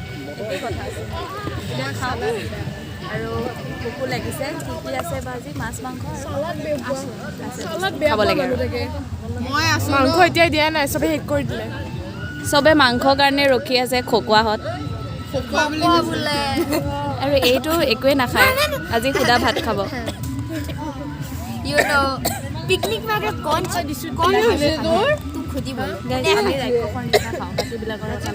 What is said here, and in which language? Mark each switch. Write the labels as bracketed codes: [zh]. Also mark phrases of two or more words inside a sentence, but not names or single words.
[as] আৰু ভোকো লাগিছে কি কি আছে বাজি মাছ মাংস খাব লাগে মাংস এতিয়া দিয়া নাই চবে শেষ কৰি দিলে চবে মাংসৰ কাৰণে ৰখি আছে খকুৱাহঁত আৰু এইটো একোৱে নাখায় আজি সুদা ভাত খাব [hi] पिकनिक में अगर कौन सा डिश कौन है तू खुद ही बोल [as] আমি ৰাক্ষসৰ নিচিনা খাওঁ বাকীবিলাকৰ